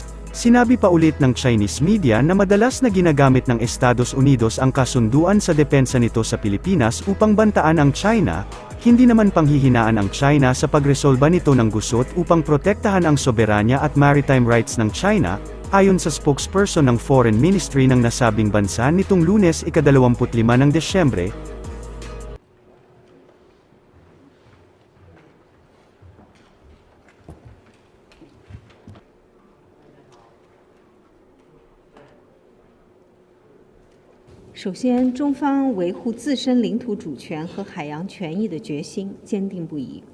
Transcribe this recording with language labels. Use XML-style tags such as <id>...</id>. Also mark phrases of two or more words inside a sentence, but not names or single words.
<tl>Sinabi pa ulit ng</tl> <en>Chinese media</en> <tl>na madalas na ginagamit ng Estados Unidos ang kasunduan sa depensa nito sa Pilipinas upang bantaan ang China, hindi naman panghihinaan ang China sa pagresolba nito ng gusot upang protektahan ang soberanya at</tl> <en>maritime rights</en> <tl>ng China, ayon sa spokesperson ng Foreign Ministry ng nasabing bansa nitong Lunes ika-25 ng Desyembre.</tl> <zh>首先，中方维护自身领土主权和海洋权益的决心坚定不移。</zh>